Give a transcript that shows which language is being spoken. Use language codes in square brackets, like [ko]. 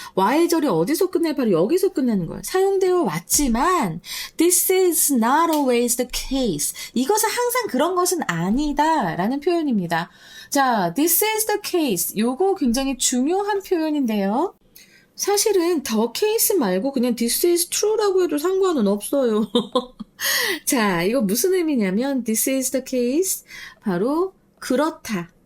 [ko] while절이 어디서 끝나요? 바로 여기서 끝나는 거예요. 사용되어 왔지만, [en] this is not always the case. [ko] 이것은 항상 그런 것은 아니다. 라는 표현입니다. 자, [en] this is the case. [ko] 요거 굉장히 중요한 표현인데요. 사실은 the case 말고 그냥 [en] this is true [ko] 라고 해도 상관은 없어요. 자, 이거 무슨 의미냐면, [en] this is the case. [ko] 바로 그렇다.